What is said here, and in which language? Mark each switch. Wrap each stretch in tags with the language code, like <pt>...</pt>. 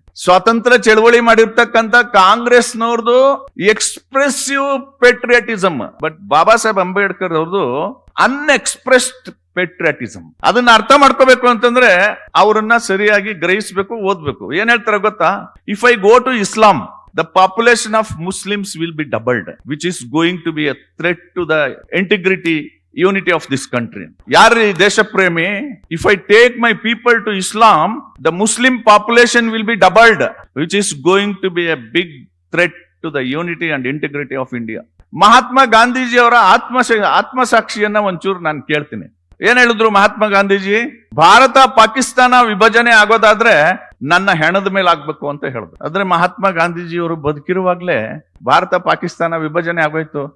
<kn>ಸ್ವಾತಂತ್ರ್ಯ ಚಳವಳಿ ಮಾಡಿರ್ತಕ್ಕಂಥ ಕಾಂಗ್ರೆಸ್ನವ್ರದ್ದು expressive patriotism, but Baba Saheb Ambedkar ಅವ್ರದ್ದು ಅನ್ಎಕ್ಸ್ಪ್ರೆಸ್ಡ್ ಪೇಟ್ರಿಯಾಟಿಸಮ್. ಅದನ್ನ ಅರ್ಥ ಮಾಡ್ಕೋಬೇಕು ಅಂತಂದ್ರೆ ಅವರನ್ನ ಸರಿಯಾಗಿ ಗ್ರಹಿಸಬೇಕು, ಓದ್ಬೇಕು. ಏನ್ ಹೇಳ್ತಾರೆ ಗೊತ್ತಾ?</kn> <en>If I go to Islam, the population of Muslims will be doubled, which is going to be a threat to the integrity, unity of this country.</en> <kn>ಯಾರು ದೇಶ ಪ್ರೇಮಿ?</kn> <en>If I take my people to Islam, the Muslim population will be doubled, which is going to be a big threat to the unity and integrity of India.</en> <kn>Mahatma Gandhiji ಅವರ ಆತ್ಮಸಾಕ್ಷಿಯನ್ನ ಒಂಚೂರು ನಾನು ಕೇಳ್ತೀನಿ. ಏನ್ ಹೇಳಿದ್ರು ಮಹಾತ್ಮ ಗಾಂಧೀಜಿ? ಭಾರತ ಪಾಕಿಸ್ತಾನ ವಿಭಜನೆ ಆಗೋದಾದ್ರೆ ನನ್ನ ಹೆಣದ ಮೇಲೆ ಆಗ್ಬೇಕು ಅಂತ ಹೇಳಿದ್ರು. ಆದ್ರೆ ಮಹಾತ್ಮ ಗಾಂಧೀಜಿಯವರು ಬದುಕಿರುವಾಗ್ಲೇ ಭಾರತ ಪಾಕಿಸ್ತಾನ ವಿಭಜನೆ ಆಗೋಯ್ತು.</kn>